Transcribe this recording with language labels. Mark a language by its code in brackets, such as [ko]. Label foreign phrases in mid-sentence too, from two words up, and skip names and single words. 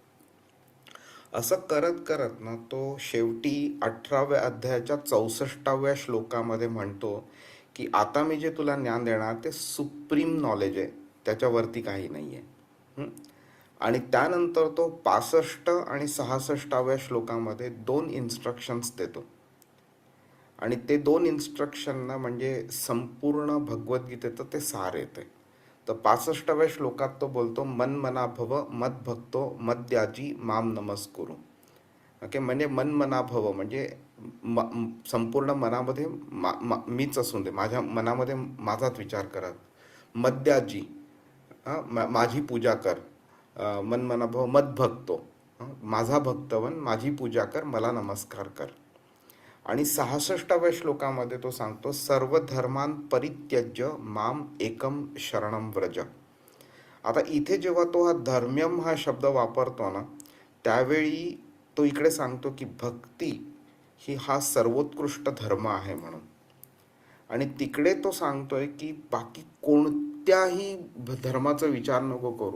[mr] असं करत करत ना तो शेवटी 18व्या अध्यायाच्या 64व्या श्लोकामध्ये म्हणतो की आता मी जे तुला ज्ञान देणार ते [en] supreme knowledge [mr] आहे, त्याच्यावरती काही नाही आहे. आणि त्यानंतर तो 65 आणि 66व्या श्लोकामध्ये 2 इन्स्ट्रक्शन्स देतो. आणि ते 2 इन्स्ट्रक्शनना म्हणजे संपूर्ण भगवद्गीतेचं ते सार येते. तर 65व्या श्लोकात तो बोलतो [sa] मन मना भव मद भक्तो मद्याजी माम नमस्कुरु. [mr] ओके, म्हणजे [sa] मन मना भव [mr] म्हणजे संपूर्ण मनामध्ये मीच असून दे, माझ्या मनामध्ये माझाच विचार करत. मद्याजी माझी पूजा कर. [sa] मन मना भव मद भक्तो [mr] माझा भक्तवन, माझी पूजा कर, मला नमस्कार कर. आणि 66व्या श्लोकामध्ये तो सांगतो [sa] सर्व धर्मान परित्यज्य माम एकम शरणम व्रज. [mr] आता इथे जेव्हा तो हा धर्म्यम हा शब्द वापरतो ना, त्यावेळी तो इकडे सांगतो की भक्ती ही हा सर्वोत्कृष्ट धर्म आहे म्हणून. आणि तिकडे तो सांगतोय की बाकी कोणत्याही धर्माचा विचार नको करू.